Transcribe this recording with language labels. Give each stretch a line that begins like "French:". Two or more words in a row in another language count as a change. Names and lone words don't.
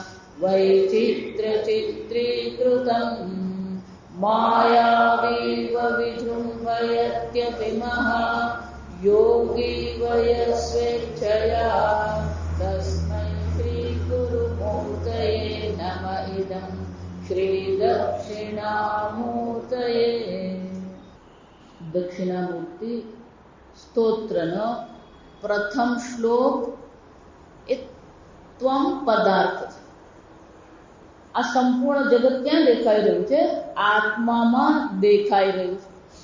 Sanskrit: वैचित्र्यचित्रीकृतं मायावीव विजृम्भयत्यपि महा योगी वयस्वेच्छया तस्मै श्रीगुरुमूर्तये नम इदं श्रीदक्षिणामूर्तये
Gujarati: દક્ષિણામૂર્તિ સ્તોત્રનો પ્રથમ શ્લોક એ ત્વમ પદાર્થ છે. આ સંપૂર્ણ જગત ક્યાં દેખાઈ રહ્યું છે? આત્મામાં દેખાઈ રહ્યું છે.